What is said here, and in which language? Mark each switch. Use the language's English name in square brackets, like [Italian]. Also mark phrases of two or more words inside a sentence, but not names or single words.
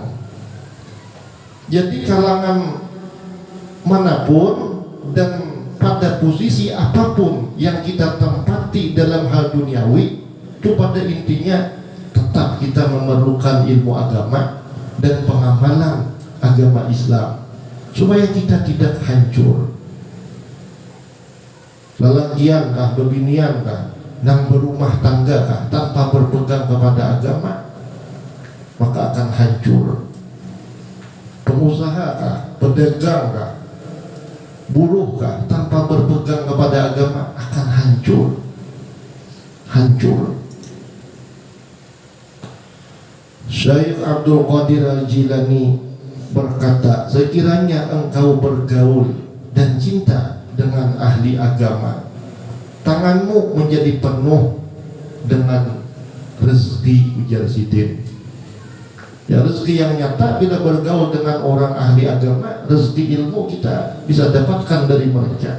[Indonesian] Jadi kalangan manapun dan pada posisi apapun yang kita tempati dalam hal duniawi, itu pada intinya tetap kita memerlukan ilmu agama dan pengamalan agama Islam supaya kita tidak hancur. [Banjar] Lelakian kah, bebinian kah, nang berumah tangga kah, [Indonesian] tanpa berpegang kepada agama, maka akan hancur. Pengusaha kah, pedagang kah, buruh kah, tanpa berpegang kepada agama akan hancur. Syekh Abdul Qadir Al-Jilani berkata, sekiranya engkau bergaul dan cinta dengan ahli agama, tanganmu menjadi penuh dengan rezeki, ujar Sidin. Ya, rezeki yang nyata bila bergaul dengan orang ahli agama, rezeki ilmu kita bisa dapatkan dari mereka.